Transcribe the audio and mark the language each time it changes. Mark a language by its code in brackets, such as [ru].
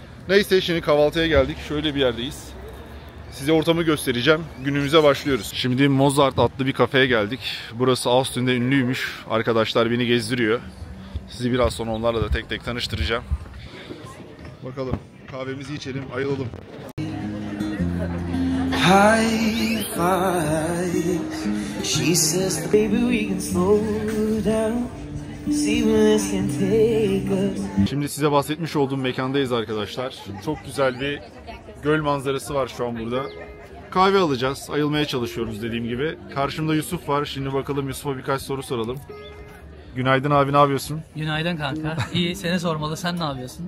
[tr] Neyse şimdi kahvaltıya geldik. Şöyle bir yerdeyiz. Size ortamı göstereceğim. Günümüze başlıyoruz. Şimdi Mozart adlı bir kafeye geldik. Burası Austin'de ünlüymüş. Arkadaşlar beni gezdiriyor. Sizi biraz sonra onlarla da tek tek tanıştıracağım. Bakalım kahvemizi içelim, ayrılalım. [en] High five. She says baby we can slow down. See where this can take us. [tr] Şimdi size bahsetmiş olduğum mekandayız arkadaşlar. Çok güzel bir göl manzarası var şu an burada. Kahve alacağız. Ayılmaya çalışıyoruz dediğim gibi. Karşımda Yusuf var. Şimdi bakalım Yusuf'a birkaç soru soralım. Günaydın abi, ne yapıyorsun? Günaydın kanka. İyi, seni sormalı. Sen ne yapıyorsun?